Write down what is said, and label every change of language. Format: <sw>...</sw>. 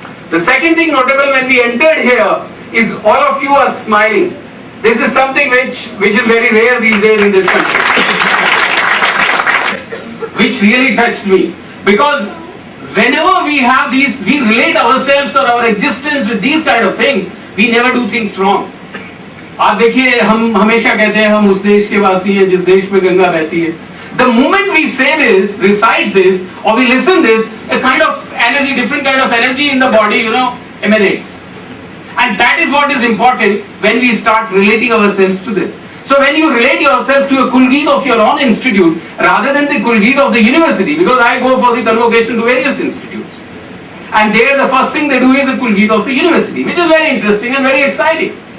<en>The second thing notable when we entered here is all of you are smiling. This is something which is very rare these days in this country. Which really touched me. Because whenever we have these, we relate ourselves or our existence with these kind of things, we never do things wrong.</en> <hi>आप देखिए हम हमेशा कहते हैं हम उस देश के वासी हैं जिस देश में गंगा बहती है.</hi> <en>The moment we say this, recite this, or we listen this, a kind of energy, different kind of energy in the body, emanates. And that is what is important when we start relating ourselves to this. So when you relate yourself to a Kulgeet of your own institute rather than the Kulgeet of the university, because I go for the convocation to various institutes, and there the first thing they do is the Kulgeet of the university, which is very interesting and very exciting.</en>